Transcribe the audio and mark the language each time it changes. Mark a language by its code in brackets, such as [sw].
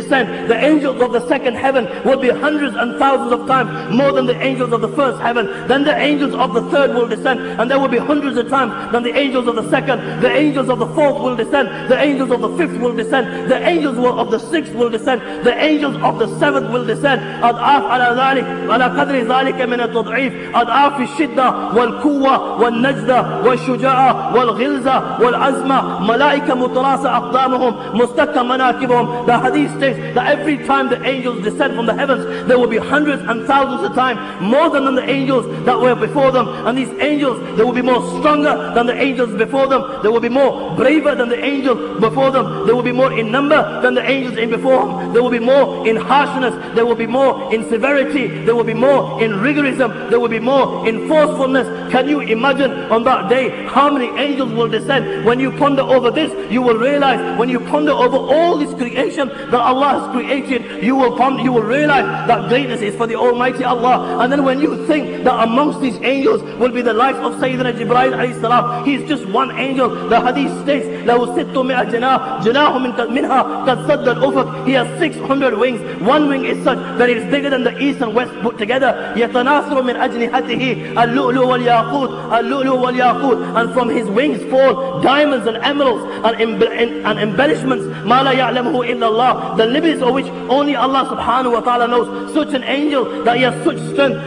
[en] The angels of the second heaven will be hundreds and thousands of times more than the angels of the first heaven. Then the angels of the third will descend, and there will be hundreds of times than the angels of the second. The angels of the fourth will descend. The angels of the fifth will descend. The angels of the sixth will descend. The angels of the seventh will descend. [ar] أضعاف على ذلك على قدر ذلك من التضعيف، أضعاف الشدة والقوة والنجدة والشجاعة والغلظة والعزمة، ملائكة متراصة أقدامهم مستكة مناكبهم. [en] The hadith states that every time the angels descend from the heavens, there will be hundreds and thousands of times more than the angels that were before them. And these angels, they will be more stronger than the angels before them. They will be more braver than the angels before them. They will be more in number than the angels in before them. They will be more in harshness. They will be more in severity. They will be more in rigorism. They will be more in forcefulness. Can you imagine on that day how many angels will descend? When you ponder over this, you will realize, when you ponder over all this creation that Allah has created, you will realize that greatness is for the Almighty Allah. And then when you think that amongst these angels will be the life of Sayyidina Jibreel alayhi salam, he is just one angel. [ar] The hadith states, لَهُ سِتُّمِئَ جَنَاهُ مِنْهَا قَدْ سَدَّ الْأُفُقِ. [en] He has 600 wings. One wing is such that it is bigger than the east and west put together. [ar] يَتَنَاثُرُ مِنْ أَجْنِحَتِهِ اللُّؤْلُؤُ وَالْيَاقُوتُ اللُّؤْلُؤُ وَالْيَاقُوتُ. [en] And from his wings fall diamonds and emeralds and embellishments. [ar] مَا لَا يَعْلَمُهُ إِلَّا اللَّهُ. [en] The limits of which only Allah subhanahu wa ta'ala knows. Such an angel that he has such strength.